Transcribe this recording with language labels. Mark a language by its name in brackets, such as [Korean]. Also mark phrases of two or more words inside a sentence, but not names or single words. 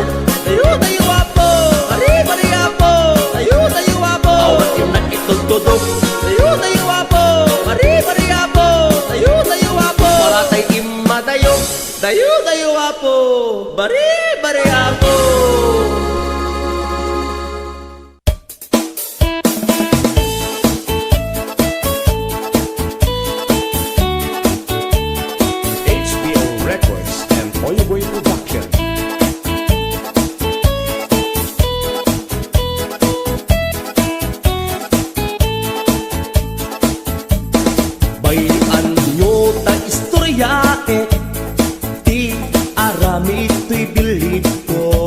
[Iloko] Tayo tayo apo, mari mari apo. Tayo tayo apo, awan inak itutudo. Tayo tayo apo, mari mari apo. Tayo tayo apo, para tay imadayo. Tayo tayo apo, mari mari apo. [English] HBO Records and Oyeboy Production. [Iloko] Bayan nyo ta istorya ti arami to'y bilit ko.